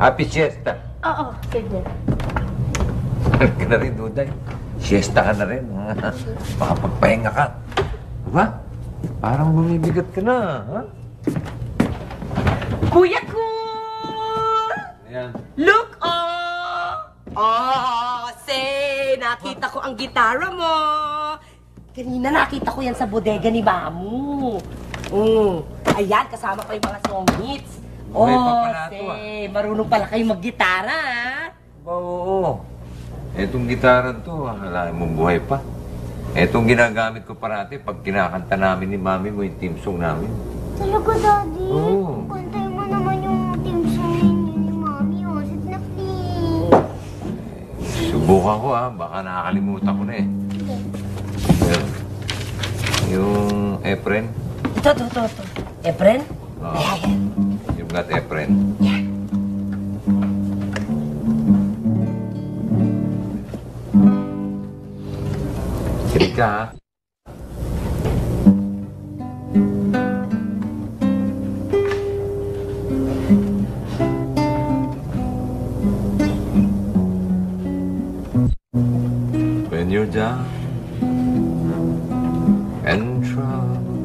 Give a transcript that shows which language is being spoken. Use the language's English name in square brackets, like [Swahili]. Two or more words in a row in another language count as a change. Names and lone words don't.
[English] Happy siesta! [Filipino] Oo, sige. Ano ka na rin, Duday? Siesta ka na rin. Makapagpahinga ka. Diba? Parang bumibigat ka na, ha? Kuya Cool! Ayan. [English] Look, oh! Oh, say, [Filipino] nakita ko ang gitara mo. Kanina nakita ko yan sa bodega ni Mamu. Ayan, kasama pa yung mga [English] song hits. [Filipino] Buhay pa pala ito, say, marunong pala kayo maggitara, ha? Oo. Etong gitara to, akalain mo buhay pa. Etong ginagamit ko parati pag kinakanta namin ni Mami mo yung [English] team song [Filipino] namin. Talaga, Daddy? Oo. Kantayin mo naman yung [English] team song [Filipino] ninyo ni Mami, oh. Sit na, please. Subukan ko baka nakakalimutan ko na eh. Well, yung Efren. Ito. Efren? Oo. [English] You've got Efren. [Filipino] Kilig ka ha. [English] When you're down and trouble